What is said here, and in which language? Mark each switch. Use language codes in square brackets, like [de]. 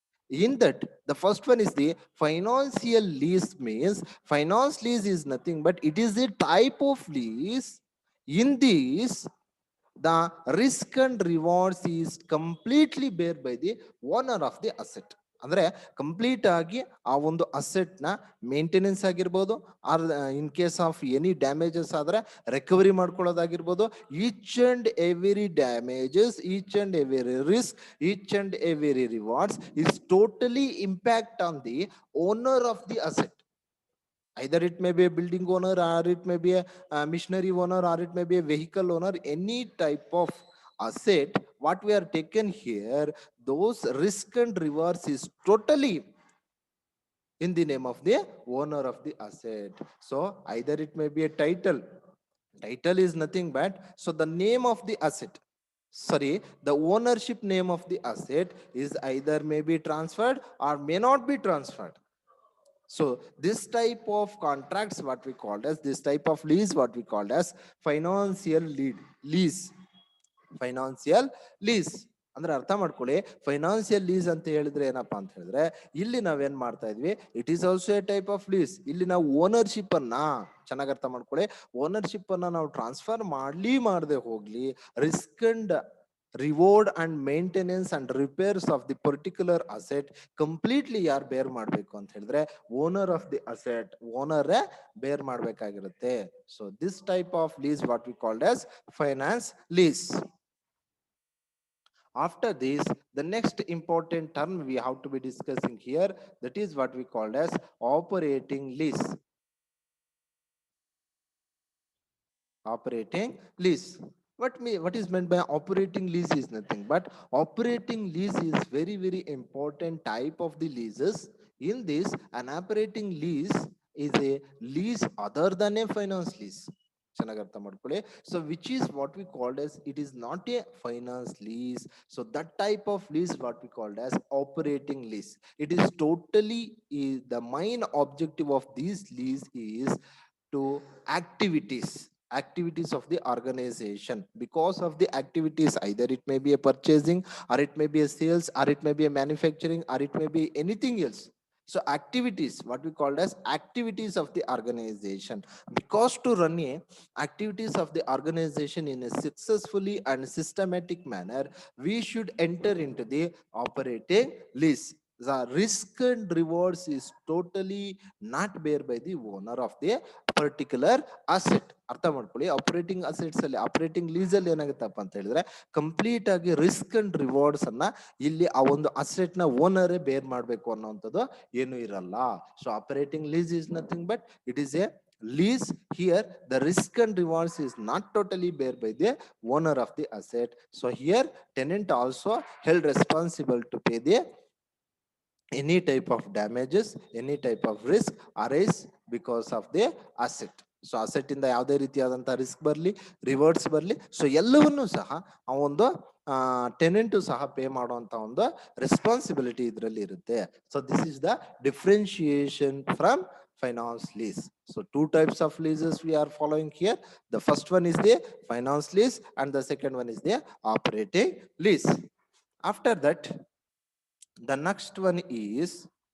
[en] In that, the first one is the financial lease. Means finance lease is nothing but it is a type of lease. In this, the risk and rewards is completely bear by the owner of the asset. [kn] ಅಂದ್ರೆ complete ಆಗಿ ಆ ಒಂದು asset ನ maintenance ಆಗಿರ್ಬೋದು, [en] or in case of any damages [kn] ಆದ್ರೆ recovery ಮಾಡ್ಕೊಳ್ಳೋದಾಗಿರ್ಬೋದು. [en] Each and every damages, each and every risk, each and every rewards is totally impact on the owner of the asset. Either it may be a building owner, or it may be a machinery owner, or it may be a vehicle owner. Any type of asset what we are taken here, those risk and rewards is totally in the name of the owner of the asset. So either it may be a title. Title is nothing but, so the name of the asset, sorry, the ownership name of the asset is either may be transferred or may not be transferred. So this type of contracts what we called as, this type of lease what we called as financial lease. Financial lease. [kn] ಅಂದ್ರೆ ಅರ್ಥ ಮಾಡ್ಕೊಳ್ಳಿ, financial lease ಅಂತ ಹೇಳಿದ್ರೆ ಏನಪ್ಪಾ ಅಂತ ಹೇಳಿದ್ರೆ, ಇಲ್ಲಿ ನಾವೇನ್ ಮಾಡ್ತಾ ಇದ್ವಿ, [en] It is also a type of lease. [kn] ಇಲ್ಲಿ ನಾವು ಓನರ್ಶಿಪ್ ಅನ್ನ ಚೆನ್ನಾಗಿ ಅರ್ಥ ಮಾಡ್ಕೊಳ್ಳಿ, ಓನರ್ಶಿಪ್ ಅನ್ನ ನಾವು ಟ್ರಾನ್ಸ್ಫರ್ ಮಾಡದೆ ಹೋಗ್ಲಿ, [en] risk and reward and maintenance and repairs of the particular asset completely [kn] ಯಾರು ಬೇರ್ ಮಾಡ್ಬೇಕು ಅಂತ ಹೇಳಿದ್ರೆ, [en] owner of the asset, [kn] owner ಬೇರ್ ಮಾಡ್ಬೇಕಾಗಿರುತ್ತೆ. [en] So this type of lease what we called as finance lease. After this, the next important term we have to be discussing here, that is what we called as operating lease. Operating lease. What is meant by operating lease is nothing but operating lease is very important type of the leases. In this, an operating lease is a lease other than a finance lease. [kn] ಚೆನ್ನಾಗಿ ಅರ್ಥ ಮಾಡ್ಕೊಳ್ಳಿ. [en] So which is what we called as, it is not a finance lease. So that type of lease what we called as operating lease. It is totally the main objective of this lease is to activities of the organization. Because of the activities, either it may be a purchasing, or it may be a sales, or it may be a manufacturing, or it may be anything else. So activities, what we called as activities of the organization. Because to run a activities of the organization in a successfully and systematic manner, we should enter into the operating lease. The risk and rewards is totally not bear by the owner of the particular asset. [kn] ಅರ್ಥ ಮಾಡ್ಕೊಳ್ಳಿ, operating assets ಅಲ್ಲಿ, operating lease ಅಲ್ಲಿ ಏನಾಗುತ್ತಪ್ಪ ಅಂತ ಹೇಳಿದ್ರೆ, complete ಆಗಿ risk and rewards ಅನ್ನ ಇಲ್ಲಿ ಆ ಒಂದು ಅಸೆಟ್ ನ ಓನರೇ ಬೇರ್ ಮಾಡ್ಬೇಕು ಅನ್ನೋಂಥದ್ದು ಏನು ಇರಲ್ಲ. [en] So operating lease is nothing but it is a lease. Here the risk and rewards is not totally bear by the owner of the asset. So here tenant also held responsible to pay the any type of damages, any type of risk arise because of the asset. [kn] So asset ಇಂದ ಯಾವುದೇ ರೀತಿಯಾದಂತಹ risk ಬರಲಿ, ರಿವರ್ಡ್ಸ್ ಬರಲಿ, so ಎಲ್ಲವನ್ನೂ ಸಹ ಆ ಒಂದು ಟೆನೆಂಟು ಸಹ ಪೇ ಮಾಡುವಂತ ಒಂದು ರೆಸ್ಪಾನ್ಸಿಬಿಲಿಟಿ ಇದರಲ್ಲಿ ಇರುತ್ತೆ. [en] So this is the differentiation from finance lease. So two types of leases we are following here. The first one is the finance lease and the second one is the operating lease. After that, the next one is